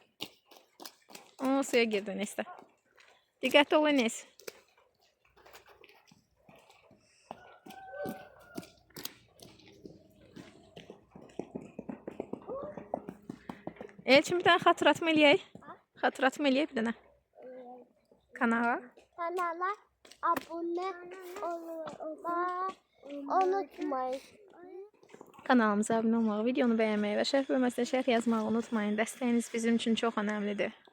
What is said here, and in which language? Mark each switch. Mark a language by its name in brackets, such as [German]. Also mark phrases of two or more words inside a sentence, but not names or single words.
[Turkish] O suya girdi Enes'te. Dikkatli ol Enes. [Azerbaijani] Elçin [Turkish] bir tane hatırlatma [Azerbaijani] eləyək. Hatırlatma eləyək bir dənə. Kanala. [Turkish] Kanala abone olmayı unutmayın. [Azerbaijani] Kanalımıza abunə olmağı, videonu bəyənməyi və şərh bölməsində şərh yazmağı unutmayın. Dəstəyiniz bizim üçün çox önəmlidir.